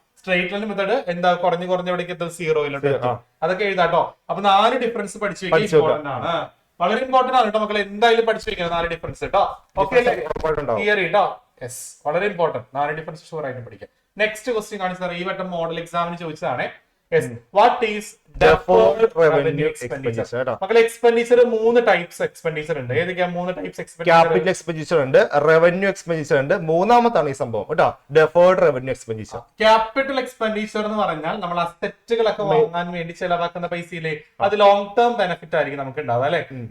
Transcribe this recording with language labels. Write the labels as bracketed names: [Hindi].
[Malayalam] Straight line method എന്താ കുറഞ്ഞവിടേക്ക് സീറോയിലുണ്ട്. അതൊക്കെ എഴുതാട്ടോ. അപ്പൊ 4 ഡിഫറൻസ് പഠിച്ചു വെക്കാൻ ഇമ്പോർട്ടന്റ് ആണ്, വളരെ ഇമ്പോർട്ടന്റ് ആണ് കേട്ടോ മക്കളെ. എന്തായാലും പഠിച്ചു വെക്കണം 4 ഡിഫറൻസ് കേട്ടോ. ഓക്കെ തിയറി കേട്ടോ. യെസ്, വളരെ ഇമ്പോർട്ടന്റ്. 4 ഡിഫറൻസ് ഷുവർ ആയിട്ട് പഠിക്കാം. നെക്സ്റ്റ് ക്വസ്റ്റ്യൻ കാണിച്ചാൽ ഈ വട്ടം മോഡൽ എക്സാമിന് ചോദിച്ചതാണ്. [English] What is deferred revenue expenditure? [Malayalam] മക്കളെ എക്സ്പെൻഡിച്ചർ 3 ടൈപ്സ് എക്സ്പെൻഡിച്ചർ ഉണ്ട്. ഏതൊക്കെയാ 3 ടൈപ്സ് എക്സ്പെൻഡിച്ചർ? ക്യാപിറ്റൽ എക്സ്പെൻഡിച്ചർ ഉണ്ട്, റവന്യൂ എക്സ്പെൻഡിച്ചർ ഉണ്ട്, മൂന്നാമത്താണ് ഈ സംഭവം കേട്ടോ, deferred revenue expenditure. Capital expenditure എന്ന് പറഞ്ഞാൽ നമ്മൾ അസറ്റുകളൊക്കെ വാങ്ങാൻ വേണ്ടി ചെലവാക്കുന്ന പൈസയിലെ അത് ലോങ് ടേം ബെനിഫിറ്റ് ആയിരിക്കും നമുക്ക് ഉണ്ടാവുക അല്ലെ?